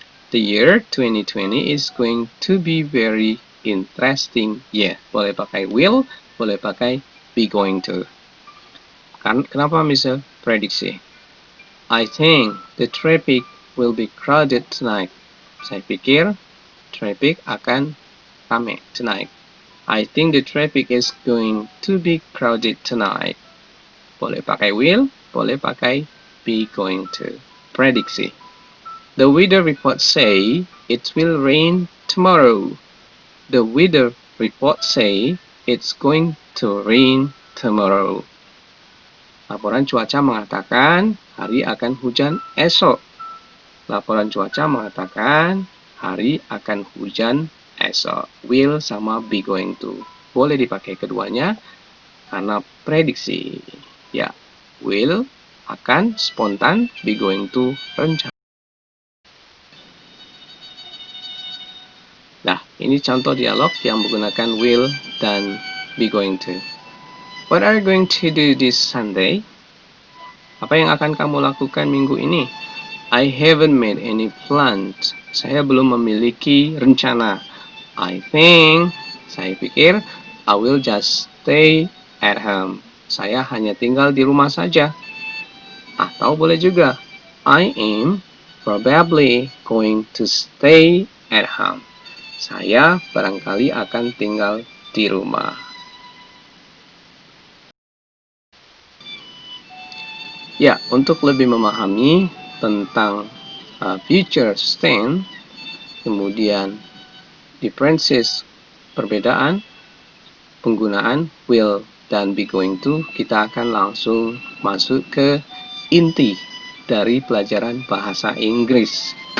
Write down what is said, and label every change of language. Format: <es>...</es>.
<en>The year 2020 is going to be very interesting year.</en> <id>Boleh pakai will, boleh pakai be going to. Kenapa misal prediksi?</id> <en>I think the traffic will be crowded tonight.</en> <id>Saya pikir traffic akan ramai tonight.</id> <en>I think the traffic is going to be crowded tonight.</en> <id>Boleh pakai will, boleh pakai be going to. Prediksi.</id> <en>The weather report say it will rain tomorrow. The weather report say it's going to rain tomorrow.</en> <id>Laporan cuaca mengatakan hari akan hujan esok. Laporan cuaca mengatakan hari akan hujan esok. Will sama be going to. Boleh dipakai keduanya karena prediksi. Ya, will akan spontan, be going to rencana. Nah, ini contoh dialog yang menggunakan will dan be going to.</id> <en>What are you going to do this Sunday?</en> <id>Apa yang akan kamu lakukan minggu ini?</id> <en>I haven't made any plans.</en> <id>Saya belum memiliki rencana.</id> <en>I think,</en> <id>saya pikir,</id> <en>I will just stay at home.</en> <id>Saya hanya tinggal di rumah saja. Atau boleh juga,</id> <en>I am probably going to stay at home.</en> <id>Saya barangkali akan tinggal di rumah. Ya, untuk lebih memahami tentang future tense, kemudian differences, perbedaan, penggunaan will dan be going to, kita akan langsung masuk ke inti dari pelajaran bahasa Inggris.</id>